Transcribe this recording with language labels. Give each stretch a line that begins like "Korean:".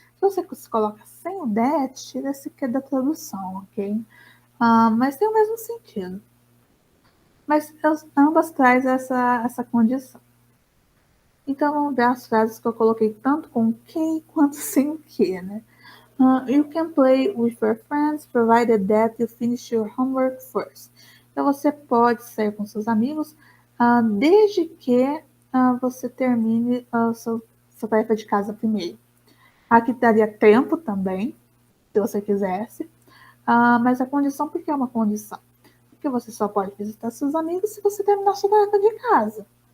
Portuguese: Se você coloca sem o that, tira esse que da tradução, ok? Mas tem o mesmo sentido. Mas ambas traz essa condição. Então, vamos ver as frases que eu coloquei tanto com o que quanto sem o que, né?
English: You can play with your friends, provided that you finish your homework first.
Portuguese: Então, você pode sair com seus amigos, desde que você termine a sua tarefa de casa primeiro. Aqui daria tempo também, se você quisesse, mas a condição, por que é uma condição? Porque você só pode visitar seus amigos se você terminar sua tarefa de casa.